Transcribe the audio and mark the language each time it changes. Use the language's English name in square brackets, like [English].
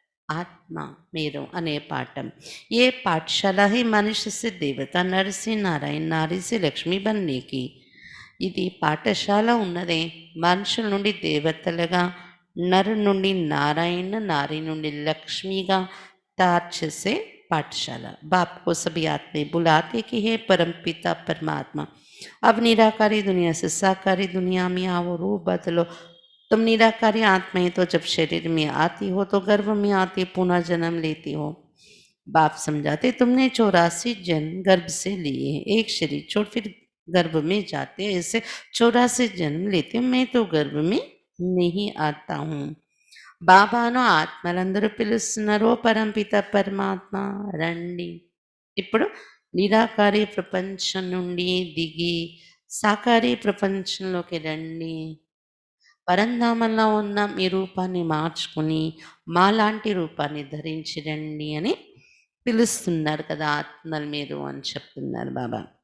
[Hindi] आत्मा मेरो अने पाठम ये पाठशाला ही मनुष्य से देवता नर से नारायण नारी से लक्ष्मी बनने की [Telugu] ఇది పాఠశాల ఉన్నదే మనుషుల నుండి దేవతలుగా నర్ నుండి నారాయణ, నాरी నుండి లక్ష్మిగా तैयार చేసే पाठशाला। [Hindi] बाप को सभी आत्मे बुलाते कि हे परम पिता परमात्मा, अब निराकारी दुनिया से साकारी दुनिया में आओ, रूप बदलो। तुम निराकारी आत्माएं तो जब शरीर में आती हो तो गर्भ में आती पुनः जन्म लेती हो। बाप समझाते तुमने 84 जन्म गर्भ से लिए, एक शरीर छोड़ फिर गर्भ में जाते, ऐसे 84 जन्म लेते हो, मैं तो गर्भ में नहीं आता हूँ। [Telugu] బాబాను ఆత్మలందరూ పిలుస్తున్నారు, "ఓ పరంపిత పరమాత్మ రండి." ఇప్పుడు నిరాకారి ప్రపంచం నుండి దిగి సాకారి ప్రపంచంలోకి రండి. పరంధామంలో ఉన్న మీ రూపాన్ని మార్చుకుని మాలాంటి రూపాన్ని ధరించి రండి అని పిలుస్తున్నారు కదా ఆత్మలు మీరు అని చెప్తున్నారు బాబా.